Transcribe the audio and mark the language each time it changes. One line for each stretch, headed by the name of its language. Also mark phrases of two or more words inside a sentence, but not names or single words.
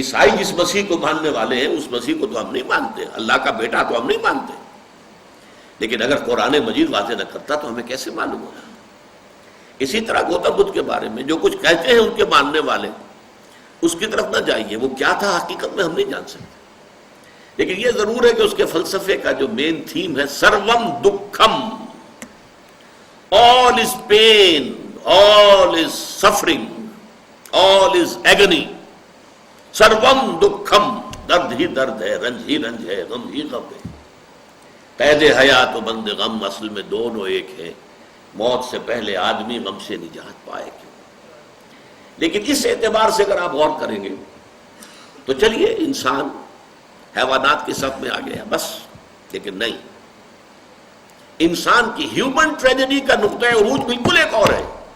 Urdu: عیسائی جس مسیح کو ماننے والے ہیں اس مسیح کو تو ہم نہیں مانتے، اللہ کا بیٹا تو ہم نہیں مانتے، لیکن اگر قرآن مجید واضح نہ کرتا تو ہمیں کیسے معلوم ہوگا؟ اسی طرح گوتم بدھ کے بارے میں جو کچھ کہتے ہیں ان کے ماننے والے، اس کی طرف نہ جائیے، وہ کیا تھا حقیقت میں ہم نہیں جان سکتے، لیکن یہ ضرور ہے کہ اس کے فلسفے کا جو مین تھیم ہے،
Sanskrit: सर्वम् दुःखम्,
English: all is pain, all is suffering, all is agony،
Sanskrit: सर्वम् दुःखम्,
Urdu: درد ہی درد ہے، رنج ہی رنج ہے، غم ہی غم ہے۔ قید حیات و بند غم اصل میں دونوں ایک ہیں، موت سے پہلے آدمی غم سے نجات پائے کیوں؟ لیکن اس اعتبار سے اگر آپ غور کریں گے تو چلیے انسان حیوانات کے صف میں آ گیا بس، لیکن نہیں، انسان کی
English: human tragedy
Urdu: کا نقطہ عروج بالکل ایک اور ہے۔